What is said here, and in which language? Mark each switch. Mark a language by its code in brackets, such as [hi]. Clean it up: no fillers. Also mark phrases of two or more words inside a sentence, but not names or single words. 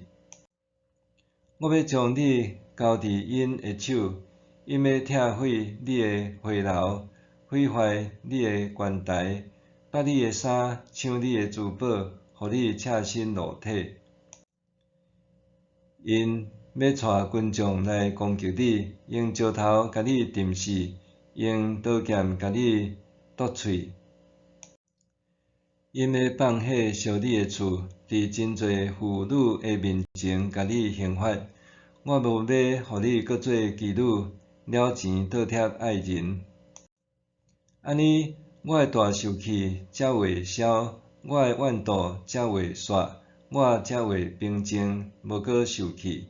[nan] 我要将你交伫因的手，因要拆毁你的花楼，毁坏你的悬台，剥你的衫，抢你的珠宝，互你赤身裸体。因要带军将来攻击你，用石头甲你钉死，用刀剑甲你剁喙。因要放火烧你的厝，伫真侪妇女的面前甲你刑罚。我无要互你搁做妓女，了钱倒贴爱人。安尼，我的大受气才会消，我的怨妒才会煞，我才会平静，无搁受气。